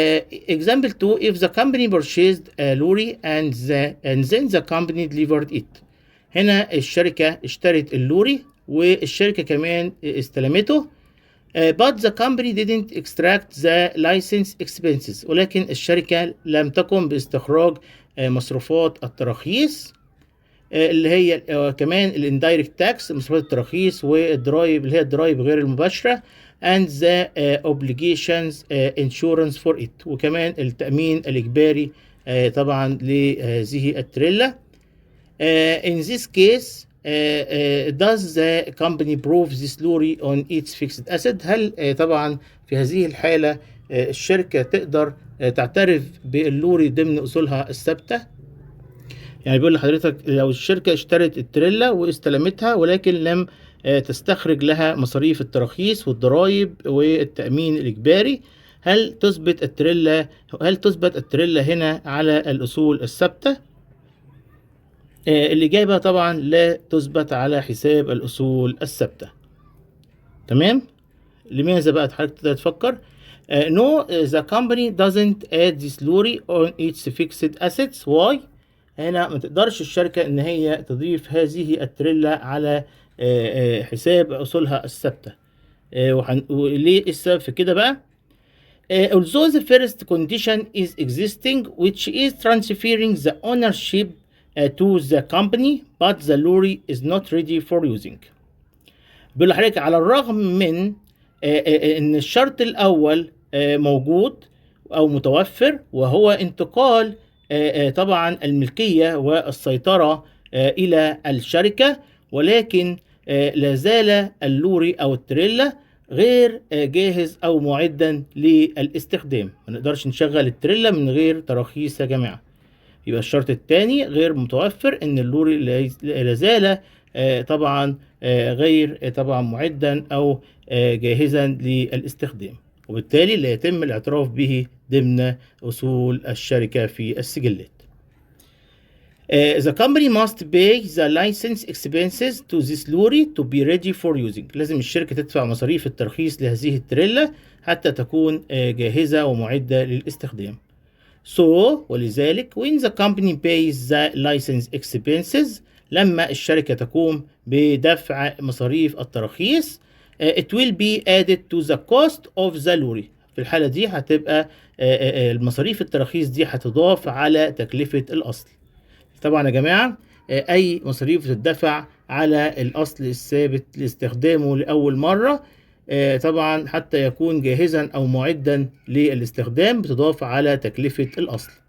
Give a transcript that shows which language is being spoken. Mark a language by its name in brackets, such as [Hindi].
[English] Example 2: if the company purchased a lorry and then the company delivered it. [Arabic] هنا الشركة اشترت اللوري والشركة كمان استلمته. [English] But the company didn't extract the license expenses. [Arabic] ولكن الشركة لم تقم باستخراج مصروفات التراخيص اللي هي كمان الاندايركت تاكس، مصروفات التراخيص والضرايب اللي هي الضرايب غير المباشرة [English] and the obligations insurance for it، [Arabic] وكمان التأمين الإجباري طبعا لهذه التريلا. [English] In this case does the company prove this lorry on its fixed asset؟ [Arabic] هل طبعا في هذه الحالة الشركة تقدر تعترف باللوري ضمن أصولها الثابتة؟ يعني بيقول لحضرتك لو الشركة اشترت التريلا واستلمتها ولكن لم تستخرج لها مصاريف التراخيص والضرائب والتأمين الإجباري، هل تثبت التريلا هنا على الأصول الثابتة؟ الإجابة طبعا لا تثبت على حساب الأصول الثابتة. تمام؟ لماذا بقى حضرتك تقدر تفكر؟ [English] No, the company doesn't add this lorry on its fixed assets. Why؟ [Arabic] هنا ما تقدرش الشركة إن هي تضيف هذه التريلا على حساب أصولها الثابتة. وليه السبب في كده بقى؟ [English] Although the first condition is existing, which is transferring the ownership to the company, but the lorry is not ready for using. [Arabic] بيقول لحضرتك على الرغم من إن الشرط الأول موجود أو متوفر، وهو انتقال طبعا الملكية والسيطرة إلى الشركة، ولكن لا زال اللوري أو التريلا غير جاهز أو معدا للاستخدام. ما نقدرش نشغل التريلا من غير تراخيص يا جماعة. يبقى الشرط الثاني غير متوفر، إن اللوري لا زال طبعا غير طبعا معدا أو جاهزا للاستخدام، وبالتالي لا يتم الاعتراف به ضمن أصول الشركة في السجلات. [English] The company must pay the license expenses to this lorry to be ready for using. [Arabic] لازم الشركة تدفع مصاريف الترخيص لهذه التريلا حتى تكون جاهزة ومعدة للاستخدام. ولذلك [English] when the company pays the license expenses، [Arabic] لما الشركة تقوم بدفع مصاريف التراخيص [English] it will be added to the cost of the lorry. [Arabic] في الحالة دي هتبقى المصاريف التراخيص دي هتضاف على تكلفة الأصل. طبعا يا جماعة أي مصاريف تدفع على الأصل الثابت لاستخدامه لأول مرة طبعا حتى يكون جاهزا أو معدا للاستخدام بتضاف على تكلفة الأصل.